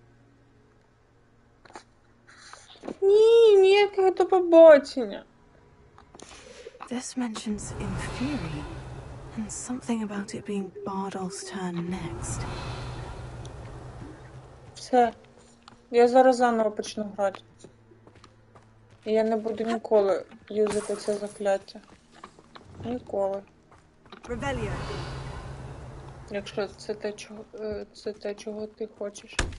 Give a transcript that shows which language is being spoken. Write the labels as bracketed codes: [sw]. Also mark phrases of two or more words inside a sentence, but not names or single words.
[uk] Ні, ніякого до побачення. [en] This mentions Inferi, and something about it being Bardol's turn next. [uk] Все. Я зараз заново почну грати. І я не буду ніколи юзати це закляття. Ніколи. Revelio. Якщо це те, чого ти хочеш.